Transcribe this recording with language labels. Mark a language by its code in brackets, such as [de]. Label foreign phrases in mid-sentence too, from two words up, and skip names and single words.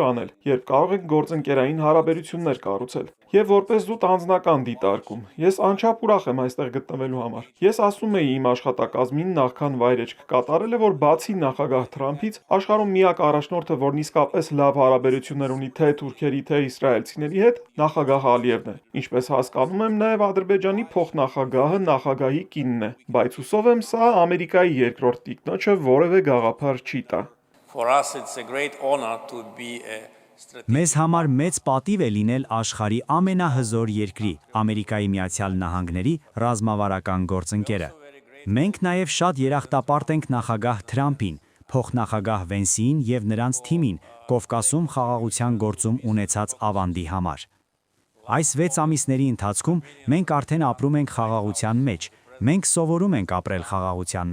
[hy] անել, երբ կարող ենք գործընկերային հարաբերություններ կառուցել։ Եվ որպես զուտ անձնական դիտարկում, ես անչափ ուրախ եմ այստեղ գտնվելու համար։ Ես ասում էի իմ աշխատակազմին նախքան վայրեջք կատարելը, որ բացի նախագահ Թրամփից, աշխարհում միակ առաջնորդը, որն իսկապես լավ հարաբերություններ ունի թե թուրքերի, թե իսրայելցիների հետ, նախագահ Ալիևն է։ Ինչպես հասկանում եմ, նաև Ադրբեջանի փոխնախագահը նախագահի կինն է, բայց հուսով եմ սա Ամերիկայի երկրորդ տիկնոջը որևէ գաղափար չի տա։ [en] For us, it's a great honor to be a [hy] Մեզ համար մեծ պատիվ է լինել աշխարհի ամենահզոր երկրի, Ամերիկայի Միացյալ Նահանգների ռազմավարական գործընկերը։ Մենք նաև շատ երախտապարտ ենք նախագահ Թրամփին, փոխնախագահ Վենսին եւ նրանց թիմին Կովկասում խաղաղության գործում ունեցած ավանդի համար։ Այս 6 ամիսների ընթացքում մենք արդեն ապրում ենք խաղաղության մեջ, մենք սովորում ենք ապրել խաղաղության